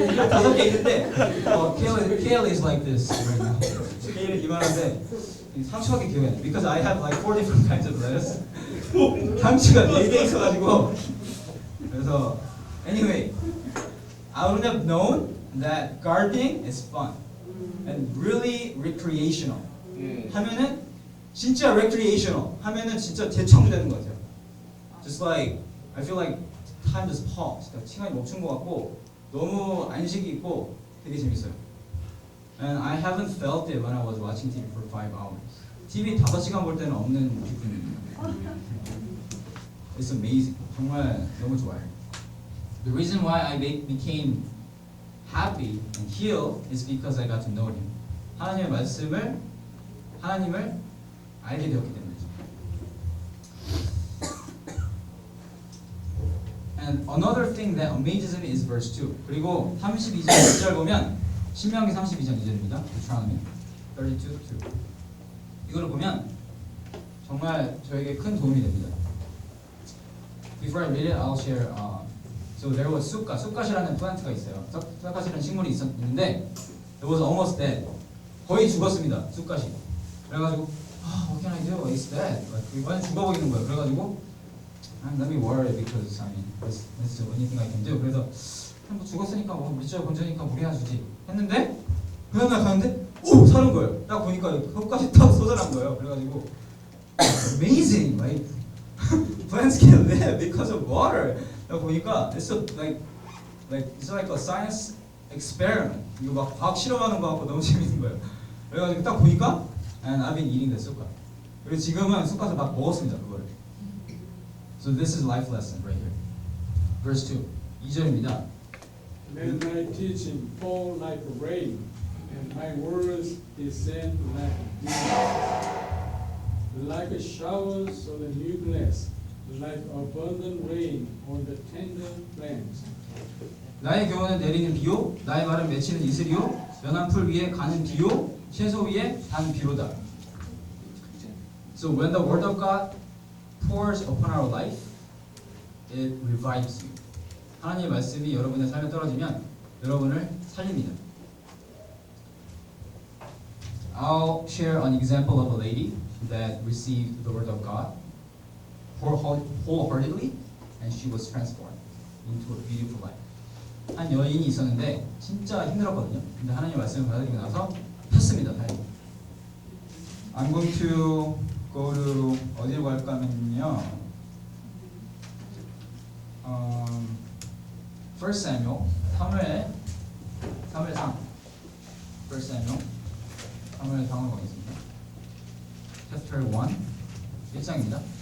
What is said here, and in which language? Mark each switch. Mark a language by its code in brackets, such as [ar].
[ko] 다섯 개 있는데 [en] kale is like this right now. [ko] kale이 이만한데 상추밖에 기억이 안 나. [en] Because I have like 4 different kinds of lettuce. [ko] 상추가 4개 있어가지고 그래서 [en] anyway, I wouldn't have known that gardening is fun and really recreational. [ko] 하면은 진짜 recreational. 하면은 진짜 재창조되는 것 같아요. [en] Just like I feel like time just paused. [ko] 그러니까 시간이 멈춘 것 같고 너무 안식이 있고 되게 재밌어요. [en] And I haven't felt it when I was watching TV for 5 hours. [ko] TV 5시간 볼 때는 없는 기분입니다. [en] It's amazing. [ko] 정말 너무 좋아요. [en] The reason why I became happy and healed is because I got to know Him. [ko] 하나님의 하나님을 알게 되었기 때문이죠. [en] And another thing that amazes me is verse 2. [ko] 그리고 32장 2절 보면 신명기 32장 2절입니다. [en] Deuteronomy 32:2. [ko] 이거를 보면 정말 저에게 큰 도움이 됩니다. [en] Before I read it, I'll share. So there was [ko] 쑥갓이라는 플란트가 있어요. 쑥갓이라는 식물이 있는데 [en] it was almost dead. [ko] 거의 죽었습니다. 쑥갓이. 그래가지고 [en] what can I do? It's dead. [ko] 완전 죽어버리는 거예요. 그래가지고 [en] let me worry because I mean this is the only thing I can do. [ko] 그래서 뭐 죽었으니까 뭐 밑줄 건져니까 물 해야 주지 했는데 그 다음날 가는데 오! 사는 거예요. 딱 보니까 흙까지 딱 쏟아난 거예요. 그래가지고 [en] amazing, right? Plants can live because of water. [ko] 딱 보니까 [en] it's like it's like a science experiment. [ko] 이거 막 과학 실험하는 거 같고 너무 재밌는 거예요. 그래가지고 딱 보니까 [en] and I've been eating the 쑥갓. [ko] 그리고 지금은 쑥갓을 막 먹었습니다. 그거를. [en] So this is life lesson right here. Verse 2. [ko] 2절입니다. [en] Let my teaching fall like rain, and my words descend like dew, like a showers on the new grass, like abundant rain on the tender plants. [ko] 나의 교훈은 내리는 비요, 나의 말은 맺히는 이슬이요, 연한 풀 위에 가는 비요, 채소 위에 단 비로다. [en] So when the word of God pours upon our life, it revives you. [ko] 하나님의 말씀이 여러분의 삶에 떨어지면 여러분을 살립니다. [en] I'll share an example of a lady that received the word of God wholeheartedly, and she was transformed into a beautiful life. [ko] 한 여인이 있었는데 진짜 힘들었거든요. 근데 하나님의 말씀을 받아들이고 나서 폈습니다. 다행히. [en] I'm going to go to [ko] 어디로 갈까 하면요. 1 Samuel, 사무엘상 1 Samuel, 사무엘상으로 가겠습니다. [en] Chapter 1, [ko] 1장입니다.